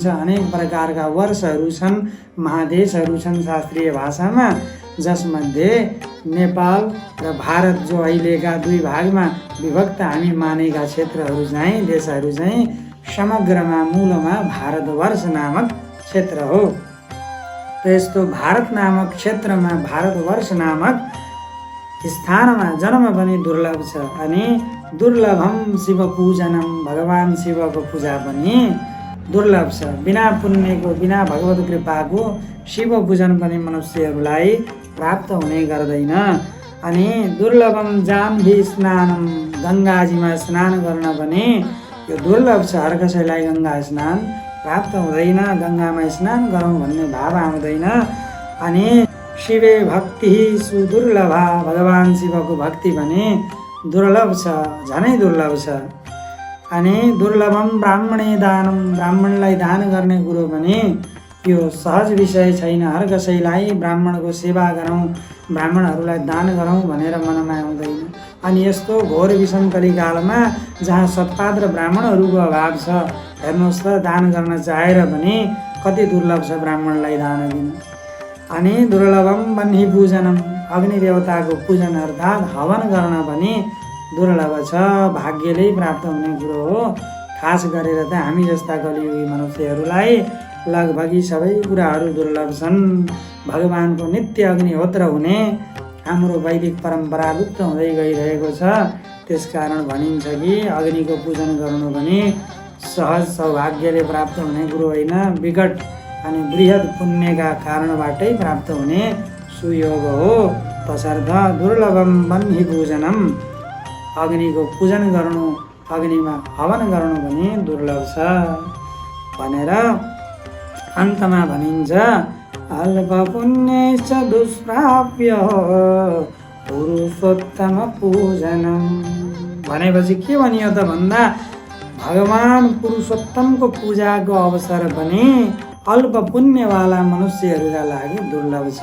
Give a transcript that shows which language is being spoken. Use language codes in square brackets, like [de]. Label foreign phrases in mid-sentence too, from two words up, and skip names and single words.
[ne] अनेक प्रकारका वर्षहरू छन्, महादेशहरू छन् शास्त्रीय भाषामा, जसमध्ये नेपाल र भारत जो अहिलेका दुई भागमा विभक्त हामी मानेका क्षेत्रहरू चाहिँ, देशहरू चाहिँ समग्रमा मूलमा भारतवर्ष नामक क्षेत्र हो। त यस्तो भारत नामक क्षेत्रमा, भारतवर्ष नामक स्थानमा जन्म पनि दुर्लभ छ। [sa] अनि दुर्लभम शिव पूजनम, [ne] भगवान शिवको पूजा पनि दुर्लभ छ। बिना पुण्यको, बिना भगवत कृपाको शिव पूजन पनि मनुष्यहरूलाई प्राप्त हुने गर्दैन। अनि [sa] दुर्लभम जाह्नवी स्नानम, [ne] गङ्गाजीमा स्नान गर्न पनि यो दुर्लभ छ। हर कसैलाई गङ्गा स्नान प्राप्त हुँदैन, गङ्गामा स्नान गरौँ भन्ने भाव आउँदैन। [sa] अनि शिवे भक्ति सुदुर्लभा, [ne] भगवान शिवको भक्ति पनि दुर्लभ छ, झनै दुर्लभ छ। [sa] अनि दुर्लभम ब्राह्मणे दानम, [ne] ब्राह्मणलाई दान गर्ने कुरो पनि यो सहज विषय छैन। हर कसैलाई ब्राह्मणको सेवा गरौँ, ब्राह्मणहरूलाई दान गरौँ भनेर मनमा आउँदैन। अनि यस्तो घोर विषम कलिकालमा जहाँ सत्पात्र ब्राह्मणहरूको अभाव छ, हेर्नुहोस् त, दान गर्न चाहेर पनि कति दुर्लभ छ ब्राह्मणलाई दान दिन। अनि [sa] दुर्लभम वह्नि पूजनम, [ne] अग्नि देवताको पूजन अर्थात् हवन गर्न पनि दुर्लभ छ, भाग्यले प्राप्त हुने कुरो हो। खास गरेर त हामी जस्ता कलियुगी मनुष्यहरूलाई लगभग सबै कुराहरू दुर्लभ छन्। भगवानको नित्य अग्निहोत्र हुने हाम्रो वैदिक परम्परा लुप्त हुँदै गइरहेको छ। त्यसकारण भनिन्छ कि अग्निको पूजन गर्नु पनि सहज सौभाग्यले प्राप्त हुने कुरो होइन, विकट अनि बृहत् पुण्यका कारणबाटै प्राप्त हुने सुयोग हो। [sa] तसर्थ दुर्लभम बन्ही पूजनम, [ne] अग्निको पूजन गर्नु, अग्निमा हवन गर्नु पनि दुर्लभ छ भनेर अन्तमा भनिन्छ। [sa] अल्प पुण्यश्च दुष्प्राप्य पुरुषोत्तम पूजनम [ne] भनेपछि के भनियो त भन्दा भगवान पुरुषोत्तमको पूजाको अवसर पनि अल्प पुण्यवाला मनुष्यहरूका लागि दुर्लभ छ।